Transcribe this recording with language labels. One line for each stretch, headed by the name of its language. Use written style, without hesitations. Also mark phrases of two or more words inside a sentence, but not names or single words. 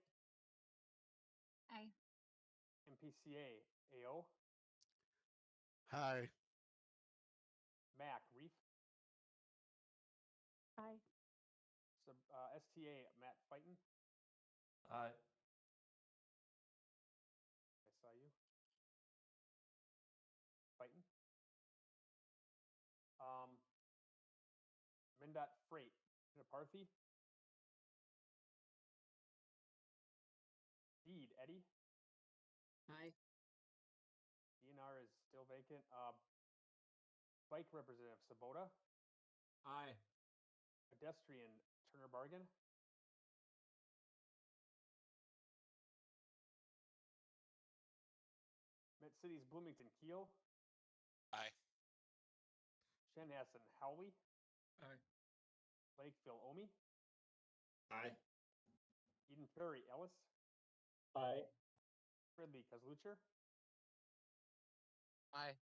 English: Aye. MPCA, AO. Aye. MAC, Reef. Aye. STA, Matt Fighton. Aye. I saw you. Fighton. MnDOT Freight, Parthi. Deed, Eddie. Aye. DNR is still vacant. Bike Representative, Sabota. Aye. Pedestrian, Turner Bargain. Met Cities, Bloomington, Keel. Aye. Chanhassen, Howley. Aye. Lakeville, Omi. Aye. Eden Prairie, Ellis. Aye. Ridley, Kazlucher. Aye.